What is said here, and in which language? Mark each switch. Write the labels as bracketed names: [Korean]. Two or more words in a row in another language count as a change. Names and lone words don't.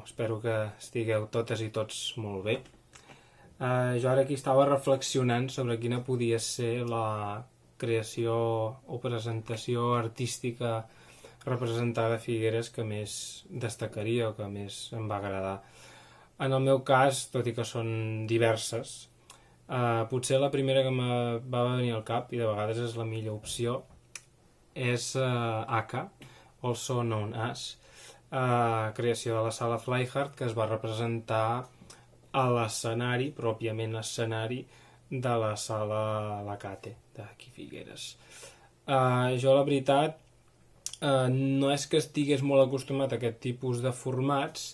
[Catalan] Espero que estigueu totes i tots molt bé. Jo ara aquí estava reflexionant sobre quina podia ser la creació o presentació artística representada a Figueres que més destacaria o que més em va agradar. En el meu cas, tot i que són diverses, potser la primera que me va venir al cap, i de vegades és la millor opció, és Aka, [English] also known as, [Catalan] creació de la sala Flyhard, que es va representar a l'escenari, pròpiament escenari, de la sala Lacate, d'aquí Figueres. Jo, la veritat, no és que estigués molt acostumat a aquest tipus de formats.